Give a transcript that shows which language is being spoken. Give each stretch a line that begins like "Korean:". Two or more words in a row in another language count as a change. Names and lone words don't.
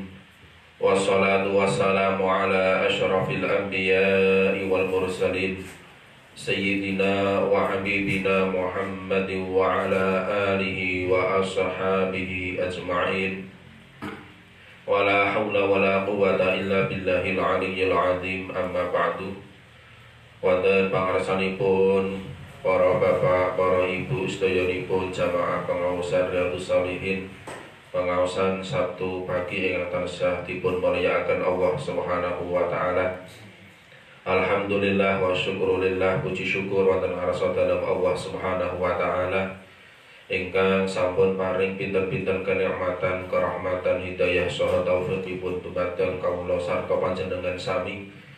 Arabic: والصلاة والسلام على أشرف الأنبياء والمرسلين سيدنا وحبيبنا محمد وعلى آله وأصحابه أجمعين. ولا حول ولا قوة إلا بالله العلي العظيم. أما بعد.
Javanese: Wonten pangarsanipun para bapak, para ibu sedayanipun jamaah pengaosan Riyadhus Shalihin, pengaosan Sabtu pagi ingkang tansah dipun mulyakaken Allah
Arabic: سبحانه وتعالى. الحمد لله والشكر لله,
Javanese: puji syukur wonten ngarsa dalem Allah
Arabic: سبحانه وتعالى
Javanese: ingkang sampun paring pinten-pinten kenikmatan, kerahmatan, hidayah saha taufiqipun dumateng kawula sarta panjenengan sami,